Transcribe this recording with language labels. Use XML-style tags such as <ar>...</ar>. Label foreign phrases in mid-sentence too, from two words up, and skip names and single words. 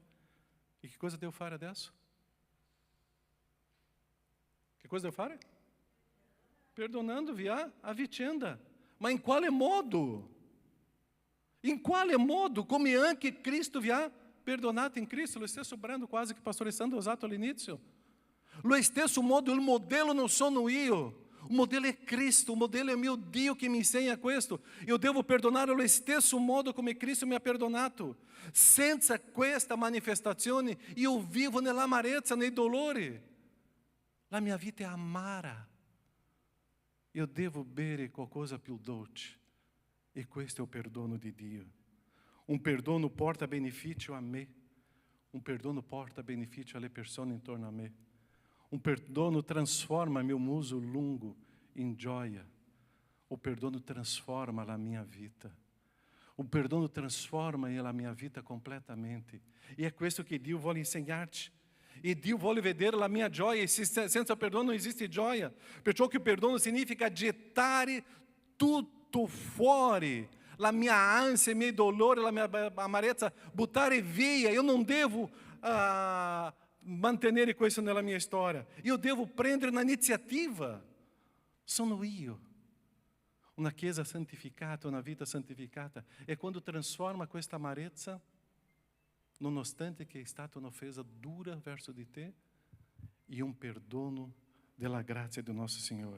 <it>E che cosa devo fare adesso? Che cosa devo fare? Perdonando-vi a vicenda. Ma in quale modo? In quale modo? Come anche Cristo vi ha perdonato in Cristo. Lo stesso brano</it> <pt>quase que o</pt> <it>pastor Alessandro ha usato all'inizio. Lo stesso modo, il modello non sono io, o modello è Cristo, o modello è mio Dio che mi insegna questo. Io devo perdonare allo stesso modo come Cristo mi ha perdonato. Senza questa manifestazione io vivo nell'amarezza, nei dolori. La mia vita è amara. Io devo bere qualcosa più dolce. E questo è il perdono di Dio. Un perdono porta beneficio a me. Un perdono porta beneficio alle persone intorno a me.</it> <pt>Um perdono transforma meu</pt> <it>muso lungo</it> <pt>em joia. O perdono transforma a minha vida. O perdono transforma a minha vida completamente.</pt> <it>E é questo che Dio vuole insegnarti. E Dio vuole vedere la mia gioia. E senza perdono non esiste gioia. Perciò che o perdono significa gettare tutto fuori. La mia ansia, i miei dolori, la mia amarezza, buttare via.</it> <pt>Eu não devo...</pt> <it>mantenere questo nella mia storia. Io devo prendere un'iniziativa. Sono io. Una chiesa santificata, una vita santificata è quando trasforma questa amarezza, nonostante che è stata un'offesa dura verso di te, in un perdono della grazia del nostro Signore.</it>